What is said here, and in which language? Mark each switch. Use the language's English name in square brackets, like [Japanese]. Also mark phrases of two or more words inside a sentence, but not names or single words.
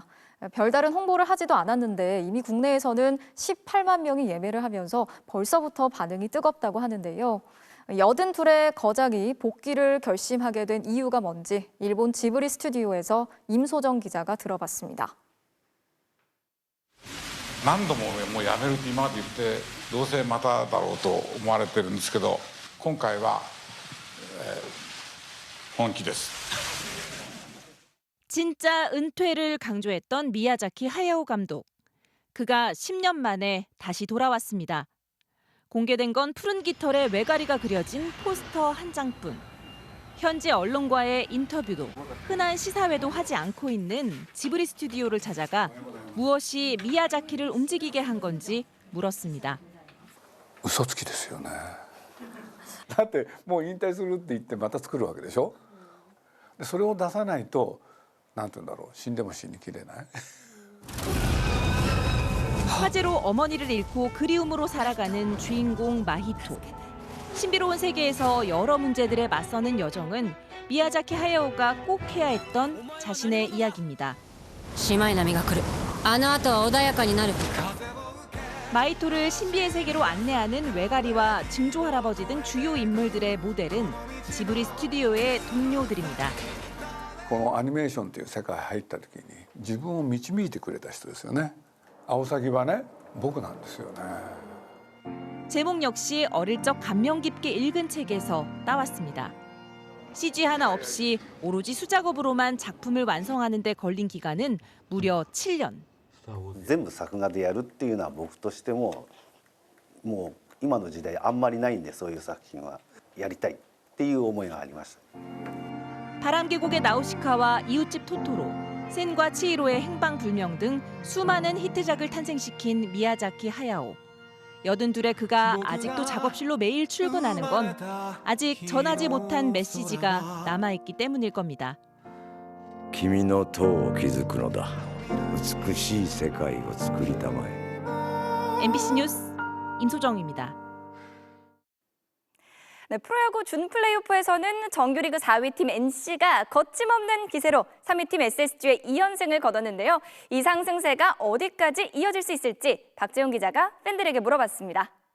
[Korean] 별다른 홍보를 하지도 않았는데 이미 국내에서는 18만 명이 예매를 하면서 벌써부터 반응이 뜨겁다고 하는데요. 82의 거장이 복귀를 결심하게 된 이유가 뭔지 일본 지브리 스튜디오에서 임소정 기자가 들어봤습니다. [Japanese] 何度ももうやめるって今まで言ってどうせまただろうと思われてるんですけど今回は、本気です。 [Korean] 진짜 은퇴를 강조했던 미야자키 하야오 감독. 그가 10년 만에 다시 돌아왔습니다. 공개된 건 푸른 깃털에 외가리가 그려진 포스터 한 장뿐. 현지 언론과의 인터뷰도 흔한 시사회도 하지 않고 있는 지브리 스튜디오를 찾아가 무엇이 미야자키를 움직이게 한 건지 물었습니다. [Japanese] 嘘つきですよね。だってもう引退するって言ってまた作るわけでしょ。それを出さないとなんて言うんだろう死んでも死にきれない。 [Korean] 화재로 어머니를 잃고 그리움으로 살아가는 주인공 마히토. 신비로운 세계에서 여러 문제들에 맞서는 여정은 미야자키 하야오가 꼭 해야 했던 자신의 이야기입니다. 마히토를 신비의 세계로 안내하는 외가리와 증조 할아버지 등 주요 인물들의 모델은 지브리 스튜디오의 동료들입니다. [Japanese] このアニメーションという世界に入った時に自分を導いてくれた人ですよね。アオサギはね僕なんですよね。 [Korean] 제목 역시 어릴 적 감명 깊게 읽은 책에서 따왔습니다. CG 하나 없이 오로지 수작업으로만 작품을 완성하는 데 걸린 기간은 무려 7년. [Japanese] 全部作画でやるっていうのは僕としてももう今の時代あんまりないんでそういう作品はやりたいっていう思いがありました。 [Korean] 바람계곡의 나우시카와 이웃집 토토로, 센과 치히로의 행방불명 등 수많은 히트작을 탄생시킨 미야자키 하야오. 82의 그가 아직도 작업실로 매일 출근하는 건 아직 전하지 못한 메시지가 남아있기 때문일 겁니다. [Japanese] 君の塔を築くのだ。美しい世界を作りたまえ。 [Korean] MBC 뉴스 임소정입니다. 네, 프로야구 준플레이오프에서는 정규리그 4위 팀 NC가 거침없는 기세로 3위 팀 SSG의 2연승을 거뒀는데요. 이 상승세가 어디까지 이어질 수 있을지 박재용 기자가 팬들에게 물어봤습니다.